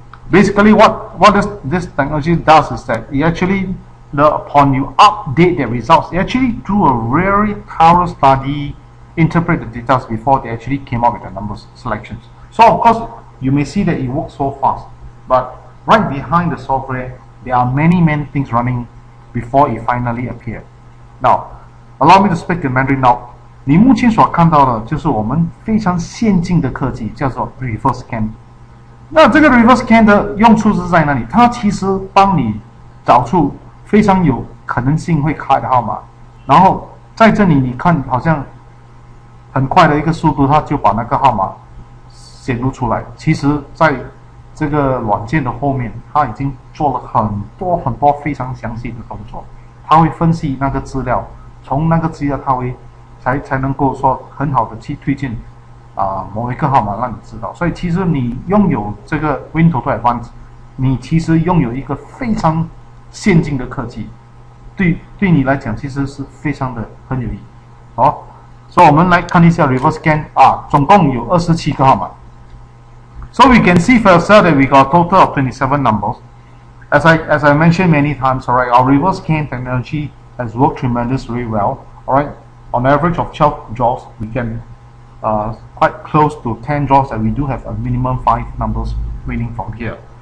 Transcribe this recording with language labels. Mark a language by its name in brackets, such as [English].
[English] Basically what this technology does is that it actually, upon you update the results, they actually do a very thorough study, interpret the data before they actually came up with the numbers selections. So of course you may see that it works so fast, but right behind the software there are many things running before it finally appeared. Now allow me to speak in Mandarin now. [Chinese] 你目前所看到的就是我们非常先进的科技，叫做 reverse scan。那这个 reverse scan 的用处是在哪里？它其实帮你找出非常有可能性会开的号码，然后在这里你看好像很快的一个速度，它就把那个号码显露出来。其实在这个软件的后面，它已经做了很多非常详细的动作，它会分析那个资料，从那个资料它会才能够说很好的去推荐某一个号码让你知道。所以其实你拥有这个 WinTOTO Advanced， 你其实拥有一个非常先进的科技，对你来讲其实是非常的很有意义。好，所以我们来看一下 reverse scan 总共有27个号码。 [English] So we can see for ourselves that we got a total of 27 numbers. As I mentioned many times, alright, our reverse scan technology has worked tremendously well. Alright, on average of 12 draws, we can quite close to 10 draws that we do have a minimum 5 numbers winning from here.